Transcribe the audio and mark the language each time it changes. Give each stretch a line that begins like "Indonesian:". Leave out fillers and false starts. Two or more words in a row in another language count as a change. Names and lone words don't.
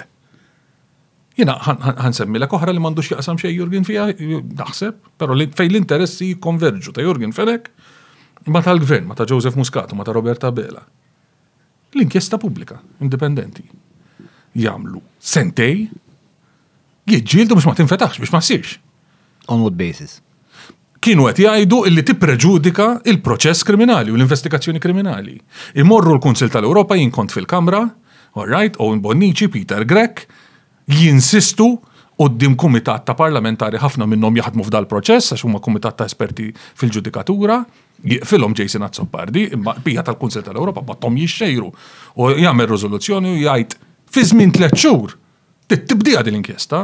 Maltese: Jiena ħansemmilek oħra li m'għandux jaqsam xejn Jurgen fiha, naħseb, però fejn l-interessi jikkonverġu ta' Jurgen Fenek ma tal-gvern, ma ta' Joseph Muscat, ma ta' Roberta Bela. L-inkjesta pubblika, indipendenti. Jagħmlu sentej, jiġġieldu biex ma tinfetaħx, biex ma ssirx.
English: On what basis?
Maltese: Kienu qed jgħidu illi tippreġudika il-proċess kriminali u l-investigazzjoni kriminali. Imorru l-Kunsil tal-Ewropa jien kont fil-Kamra,
English: all right,
Maltese: Owen Bonnici, Peter Grech, jinsistu qudiem kumitat ta' parlamentari ħafna minnhom jaħdmu f'dal proċess għax huma kumitat ta' esperti fil-ġudikatura, jiqfilhom Jason Azzopardi, imma bija tal-Kunsil tal-Ewropa battom jixxejru u jagħmel riżoluzzjoni u jgħid fi żmien 3 xhur tibdija din l-inkjesta.